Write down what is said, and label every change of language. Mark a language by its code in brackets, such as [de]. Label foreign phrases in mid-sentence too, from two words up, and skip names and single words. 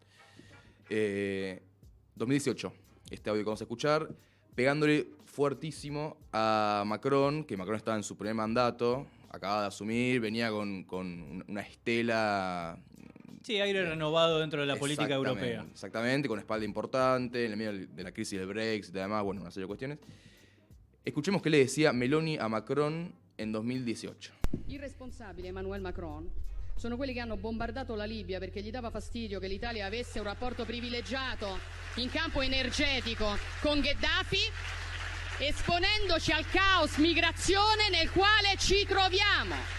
[es] 2018, este audio que vamos a escuchar, pegándole fuertísimo a Macron, que Macron estaba en su primer mandato, acaba de asumir, venía con una estela... Sí, aire renovado dentro de la política europea. Exactamente, con espalda importante, en el medio de la crisis del Brexit y además, bueno, una serie de cuestiones. Escuchemos qué le decía Meloni a Macron en 2018. [it] I responsabili, Emmanuel Macron, sono quelli che hanno bombardato la Libia perché gli dava fastidio che l'Italia avesse un rapporto privilegiato in campo energetico con Gheddafi, esponendoci al caos migrazione nel quale ci troviamo.